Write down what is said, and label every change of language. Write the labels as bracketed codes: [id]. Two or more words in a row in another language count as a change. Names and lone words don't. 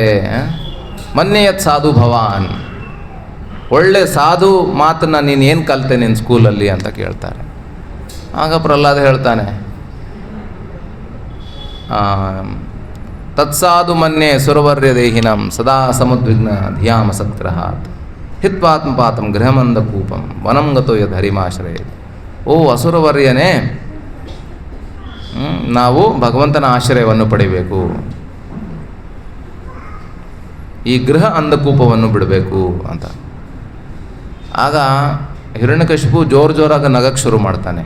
[sa] ಮನ್ಯಯತ್ ಸಾಧು ಭವಾನ್, [kn] ಒಳ್ಳೆ ಸಾಧು ಮಾತನ್ನು ನೀನು ಏನು ಕಲಿತೆ ನಿನ್ನ ಸ್ಕೂಲಲ್ಲಿ ಅಂತ ಕೇಳ್ತಾರೆ. ಆಗ ಪ್ರಹ್ಲಾದ ಹೇಳ್ತಾನೆ, [sa] ತತ್ಸಾಧು ಮನ್ಯೆ ಸುರವರ್ಯ ದೇಹಿನಂ ಸದಾ ಸಮುದ್ವಿಗ್ನ ಧಿಯಾಮ ಸತ್ಗ್ರಹಾತ್ ಹಿತ್ವಾತ್ಮಪಾತಂ ಗೃಹಮಂದ ಕೂಪಂ ವನಂ ಗತೋ ಯದ್ ಹರಿಮಾಶ್ರಯ. [kn] ಓ ಅಸುರವರ್ಯನೇ, ನಾವು ಭಗವಂತನ ಆಶ್ರಯವನ್ನು ಪಡಿಬೇಕು, ಈ ಗೃಹ ಅಂಧಕೂಪವನ್ನು ಬಿಡಬೇಕು ಅಂತ. ಆಗ ಹಿರಣ್ಯಕಶಿಪು ಜೋರಾಗಿ ನಗಕ್ಕೆ ಶುರು ಮಾಡ್ತಾನೆ.